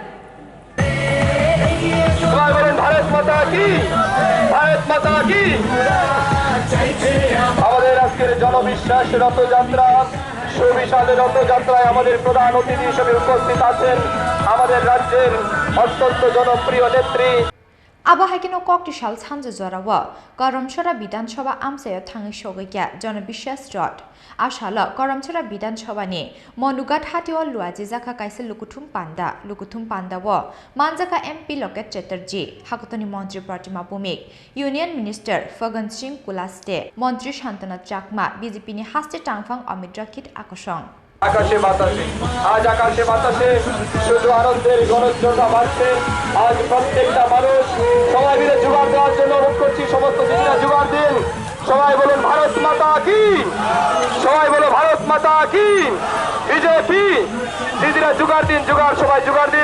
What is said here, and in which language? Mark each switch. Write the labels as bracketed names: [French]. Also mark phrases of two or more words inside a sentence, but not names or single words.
[Hindi] भारत माता की भारत माता की [Bangla] আমাদের আজকের জনবিশ্বাস রথযাত্রা সুবিশাল রথযাত্রায় আমাদের প্রধান অতিথি হিসেবে উপস্থিত আছেন আমাদের রাজ্যের অত্যন্ত জনপ্রিয় নেত্রী [Kok Borok] Abahakino Koktisa Sanja Jorawa, Karamcharra Bidhansabha Amchaio Thangi Sokphaikha Jana Biswas Rath. Ashala Karamcharra Bidhansabha ni Monugat Hatiwa Luaji Jaka Kaisa Lukuthum Panda wo Manjaka MP Loket Chatterjee Hakotoni Montri Pratima Bhumik [English] Union Minister [Kok Borok] Fagan Singh Kulaste Montri Shantana Chakma BJP ni Haste Tangfang Amit Rakit Akosong [Bangla] আকাশে বাতাসে আজ আকাশে বাতাসে শুধু আনন্দের গণজোয়ার বাড়ছে আজ প্রত্যেকটা মানুষ সবাই মিলে জোগাড় দেওয়ার জন্য অনুরোধ করছি সমস্ত দিদিরা জোগাড় দিন সবাই বলুন [Hindi] भारत माता की [Bangla] সবাই বলো [Hindi] भारत माता की [Bangla] বিজেপি দিদিরা জোগাড় দিন জোগাড় সবাই জোগাড় দিন